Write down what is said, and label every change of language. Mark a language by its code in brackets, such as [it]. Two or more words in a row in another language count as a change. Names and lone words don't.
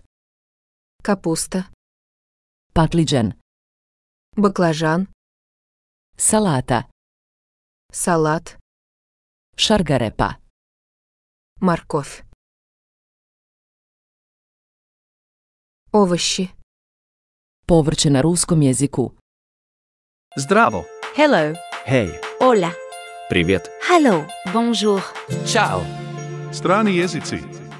[ru] Капуста. [sr] Patlidžan, [ru] Баклажан. [sr] Salata, [ru] Салат. [sr] Šargarepa. [ru] Морковь. Овощи. [sr] Povrće na ruskom jeziku. Zdravo. [en] Hello. [sr] Hej. [es] Hola. [ru] Привет. [en] Hello. Bonjour. [sr] Ćao. Strani jezici.